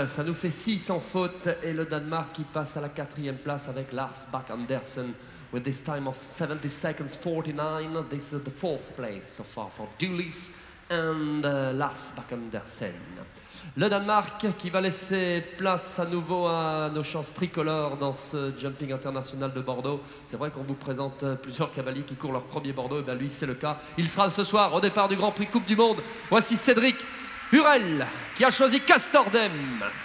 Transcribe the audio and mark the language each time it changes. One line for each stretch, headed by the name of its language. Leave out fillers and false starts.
French: Ça nous fait 6 sans faute et le Danemark qui passe à la 4e place avec Lars Bak Andersen
English: with this time of 70 seconds 49. This is the 4th place so far for Dulles and Lars Bak Andersen.
French: Le Danemark qui va laisser place à nouveau à nos chances tricolores dans ce jumping international de Bordeaux. C'est vrai qu'on vous présente plusieurs cavaliers qui courent leur premier Bordeaux, et bien lui c'est le cas. Il sera ce soir au départ du Grand Prix Coupe du Monde. Voici Cédric Hurel qui a choisi Castor Dem.